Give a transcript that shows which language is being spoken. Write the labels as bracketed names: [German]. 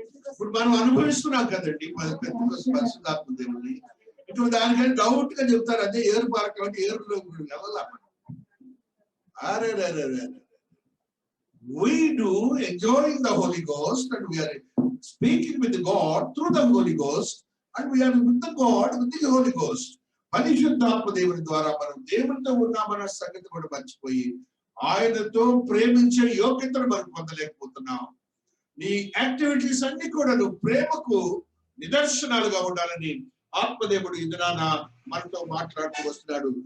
[Telugu] ఇప్పుడు మనం అనుభవిస్తున్నాం కదండి పరిశుద్ధాత్మ దేవుని. ఇటు దానికని డౌట్ గా చెప్తారు, అదే ఏరు పార్క్ అంటే ఏరులో వెళ్ళాలి. [English] అరే we do enjoying the Holy Ghost and we are speaking with God through the Holy Ghost and we are with the God with the Holy Ghost. [Telugu] పరిశుద్ధాత్మ దేవుని ద్వారా మనం దేవునితో ఉన్నామన్న సంగతి కూడా మర్చిపోయి ఆయనతో ప్రేమించే యోగ్యతను మనం పొందలేకపోతున్నాం. నీ యాక్టివిటీస్ అన్ని కూడా నువ్వు ప్రేమకు నిదర్శనాలుగా ఉండాలని ఆత్మదేవుడు ఇందున మనతో మాట్లాడుతూ వస్తున్నాడు.